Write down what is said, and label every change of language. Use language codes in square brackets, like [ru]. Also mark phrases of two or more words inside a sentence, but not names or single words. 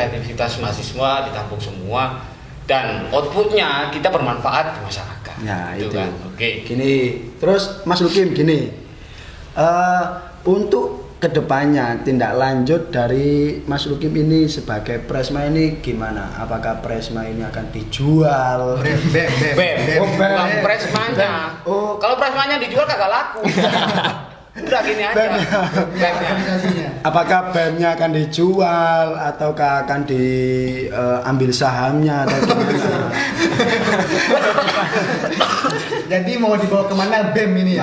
[id] kreativitas mahasiswa ditampung semua dan outputnya kita bermanfaat di masyarakat. Ya Gitu itu. kan. Oke. Gini, terus Mas Lukim gini. Untuk kedepannya tindak lanjut dari Mas Lukim ini sebagai Presma ini gimana? Apakah Presma ini akan dijual? Bem, bem, bem. Bem, Oh, bem. bukan presmanya. Oh. Kalau presmanya dijual kagak laku. Udah gini aja. Bemnya. Organisasinya. Apakah BEM-nya akan dijual ataukah akan diambil sahamnya atau gimana? Jadi mau dibawa kemana BEM ini ya?